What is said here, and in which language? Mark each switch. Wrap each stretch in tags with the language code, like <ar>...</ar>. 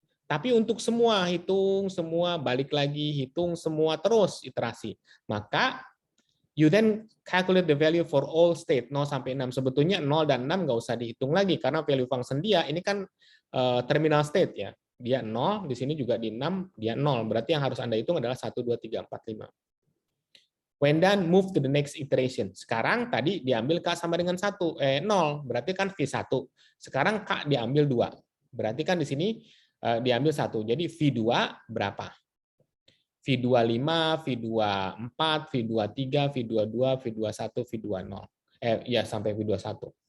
<id>Tapi untuk semua, hitung semua, balik lagi, hitung semua, terus iterasi.</id> <en>Maka, you then calculate the value for all state, 0 sampai 6.</en> <id>Sebetulnya 0 dan 6 nggak usah dihitung lagi, karena value function dia, ini kan terminal state ya. Dia 0, di sini juga di 6, dia 0. Berarti yang harus Anda hitung adalah 1, 2, 3, 4, 5.</id> <en>When done, move to the next iteration.</en> <id>Sekarang tadi diambil K sama dengan 0, berarti kan V1. Sekarang K diambil 2. Berarti kan di sini diambil 1. Jadi V2 berapa? V25, V24, V23, V22, V21, V20. Ya sampai V21.</id>